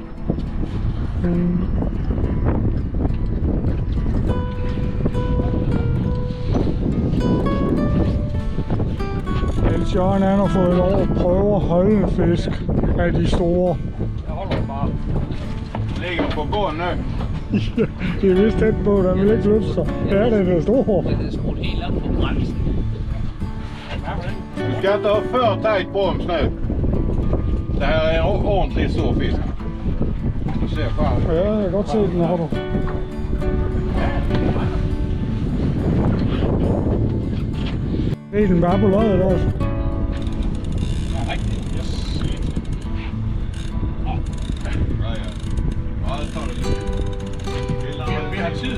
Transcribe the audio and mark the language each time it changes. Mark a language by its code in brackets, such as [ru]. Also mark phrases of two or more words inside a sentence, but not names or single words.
[da] Niels Jørgen han har fået lov at prøve at holde en fisk af de store. Jeg holder bare. Ligger på gården nu. Det er vist tæt på, der vil ikke flytte sig. Ja, det er det store. Den er skruet helt op på bremsen. [sv] Du ska inte ha för tajt broms nu. Det här är en ordentlig stor fisk. Du ser fan. [da] Ja, jeg kan godt se den har du. Det er den bare på løjet også. Ja, rigtigt. Yes. Ja, ja. Ja, det tager det lidt. Vi har tid.